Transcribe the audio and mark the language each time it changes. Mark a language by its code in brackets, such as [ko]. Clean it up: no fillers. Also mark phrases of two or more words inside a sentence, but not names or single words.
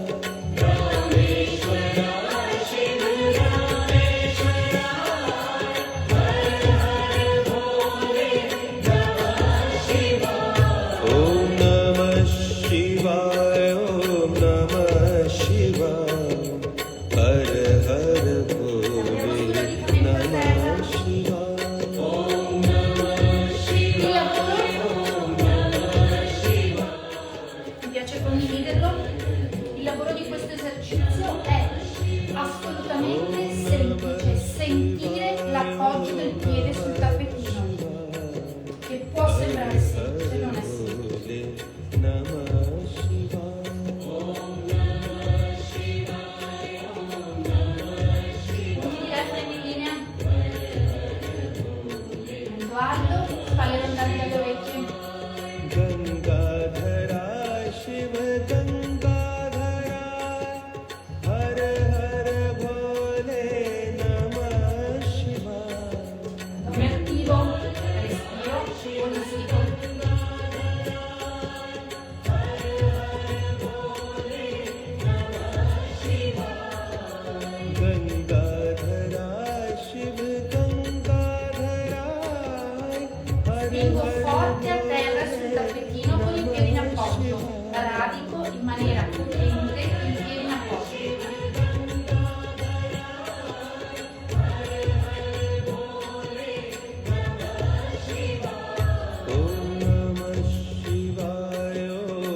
[sa] ओम नमः शिवाय ओम नमः शिवाय हर हर भोले नमः शिवाय [it] Mi piace condividerlo. Il lavoro di questo esercizio è assolutamente semplice, sentire l'appoggio del piede sul tappetino, che può sembrare semplice, non è semplice. [sa] नमः शिवाय [it] Punti di prendi in linea. Mento alto, spalle lontane dalle orecchie. [sa] गंगाधरा शिव गंगाधरा हर हर भोले नमः शिवाय [it] Come attivo, respiro, olistico. [sa] गंगाधरा शिव गंगाधरा हर [it] Spingo [sa] हर [it] forte a terra sul tappetino con il piede in appoggio. Radico in maniera potente il piede in appoggio. [sa] ओम नमः शिवाय